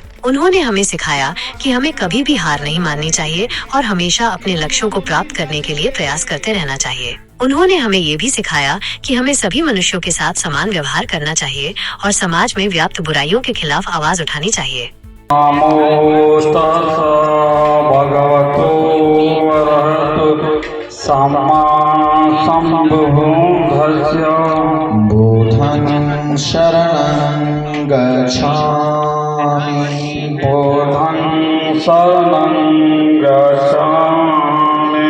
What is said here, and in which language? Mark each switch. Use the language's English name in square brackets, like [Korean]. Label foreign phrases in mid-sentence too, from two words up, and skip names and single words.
[Hindi] उन्होंने हमें सिखाया कि हमें कभी भी हार नहीं माननी चाहिए और हमेशा अपने लक्ष्यों को प्राप्त करने के लिए प्रयास करते रहना चाहिए। उन्होंने हमें ये भी सिखाया कि हमें सभी मनुष्यों के साथ समान व्यवहार करना चाहिए और समाज में व्याप्त बुराइयों के खिलाफ आवाज उठानी चाहिए। [Pali] नमो तस्सै भगवतो अरहतो सम्मा सम्बुद्धास्य। बुद्धं शरणं गच्छामि। बुद्धं शरणं गच्छामि।